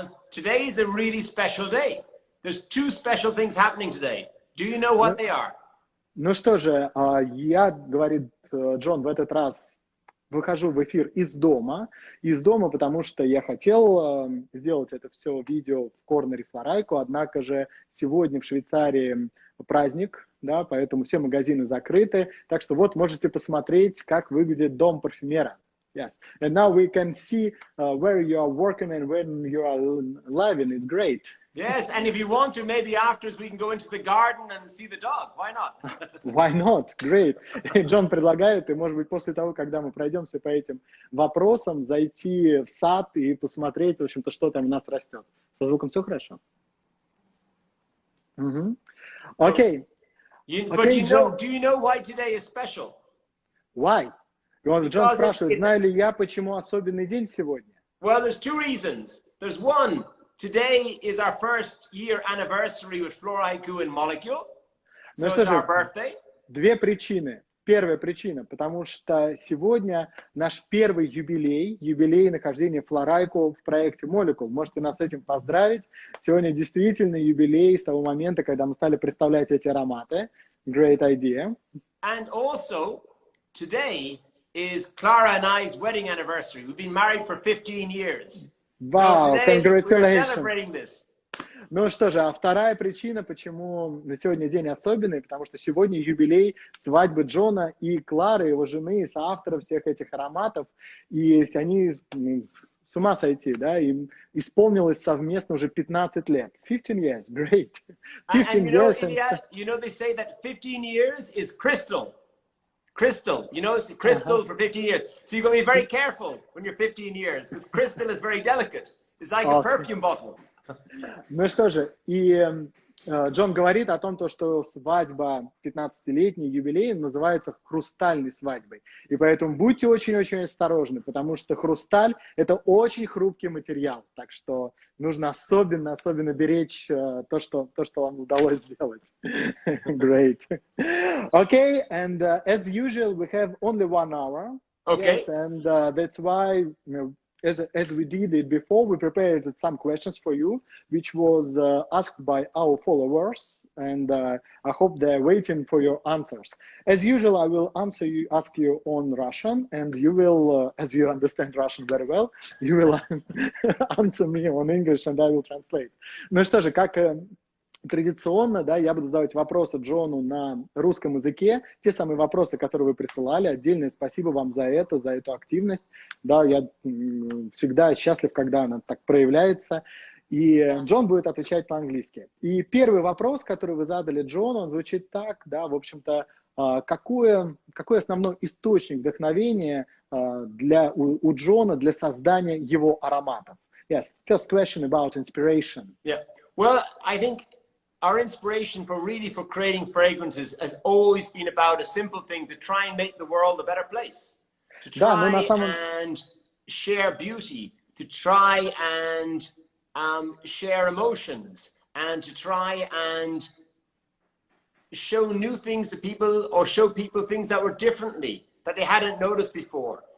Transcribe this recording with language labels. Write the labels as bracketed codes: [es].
[en] Today's a really special day. There's 2 special things happening today. Do you know what they are? [ru] Ну что же, я, говорит Джон, в этот раз выхожу в эфир из дома, потому что я хотел сделать это все видео в корнере Floraiku, однако же сегодня в Швейцарии праздник, да, поэтому все магазины закрыты, так что вот можете посмотреть, как выглядит дом парфюмера. [en] Yes, and now we can see where you are working and when you are living. It's great. Yes, and if you want to, maybe afterwards we can go into the garden and see the dog. Why not? Why not? Great. [ru] Джон предлагает, и может быть после того, когда мы пройдемся по этим вопросам, зайти в сад и посмотреть, в общем-то, что там у нас растет. Со звуком все хорошо? Окей. [en] But do you know why today is special? Why? [ru] Джон спрашивает, знаю ли я, почему особенный день сегодня? [en] Well, there's 2 reasons. There's one. Today is our first year anniversary with Floraiku and Molecule. So it's our birthday. [ru] 2 причины. Первая причина, потому что сегодня наш первый юбилей нахождения Floraiku в проекте Molecule. Можете нас с этим поздравить. Сегодня действительно юбилей с того момента, когда мы стали представлять эти ароматы. [en] Great idea. And also, today is Clara and I's wedding anniversary. We've been married for 15 years. Wow, so today congratulations. we're celebrating this. [ru] Ну что же, а вторая причина, почему на сегодня день особенный, потому что сегодня юбилей свадьбы Джона и Клары, его жены, соавторов всех этих ароматов, и они с ума сойти, да, им исполнилось совместно уже 15 лет. [en] 15 years, great. 15 years. Ilya, you know, they say that 15 years is crystal. Crystal, you know, it's crystal for 15 years. So you've got to be very careful when you're 15 years, because crystal is very delicate. It's like a perfume bottle. [ru] Ну что же, и Джон говорит о том, что свадьба 15-летний юбилей называется хрустальной свадьбой. И поэтому будьте очень-очень осторожны, потому что хрусталь – это очень хрупкий материал. Так что нужно особенно беречь то, что вам удалось сделать. [en] Great. Okay, and as usual, we have only 1 hour. Okay. Yes, and that's why, as we did it before, we prepared some questions for you, which was asked by our followers, and I hope they're waiting for your answers. As usual, I will ask you on Russian, and you will, as you understand Russian very well, you will answer me on English, and I will translate. [ru] Ну что же, как традиционно, да, я буду задавать вопросы Джону на русском языке, те самые вопросы, которые вы присылали. Отдельное спасибо вам за эту активность. Да, я всегда счастлив, когда она так проявляется. И Джон будет отвечать по-английски. И первый вопрос, который вы задали Джону, он звучит так, да, в общем-то, какой основной источник вдохновения у Джона для создания его ароматов? [en] Yes, first question about inspiration. Yeah, well, I think our inspiration for creating fragrances has always been about a simple thing, to try and make the world a better place, to try and share beauty, to try and share emotions, and to try and show new things to people, or show people things that were differently, that they hadn't noticed before.